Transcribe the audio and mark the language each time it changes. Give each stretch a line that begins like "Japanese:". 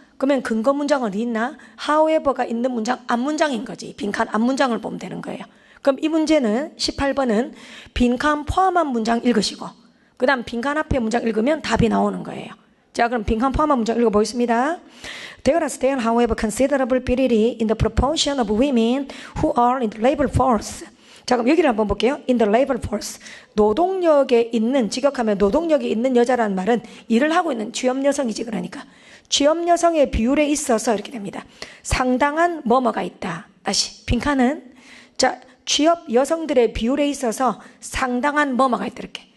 Korean: 그러면 근거 문장은 있나? however가 있는 문장 앞문장인 거지. 빈칸 앞문장을 보면 되는 거예요. 그럼 이 문제는 18번은 빈칸 포함한 문장 읽으시고 그 다음 빈칸 앞에 문장 읽으면 답이 나오는 거예요. 자, 그럼 빈칸 포함한 문장 읽어보겠습니다.
English: There are still, however, considerable variety in the proportion of women who are in the labor force.
Korean: 자, 그럼 여기를 한번 볼게요.
English: In the labor force.
Korean: 노동력에 있는, 직역하면 노동력에 있는 여자라는 말은 일을 하고 있는 취업 여성이지, 그러니까. 취업 여성의 비율에 있어서 이렇게 됩니다. 상당한 뭐뭐가 있다. 다시, 빈칸은, 자, 취업 여성들의 비율에 있어서 상당한 뭐뭐가 있다, 이렇게.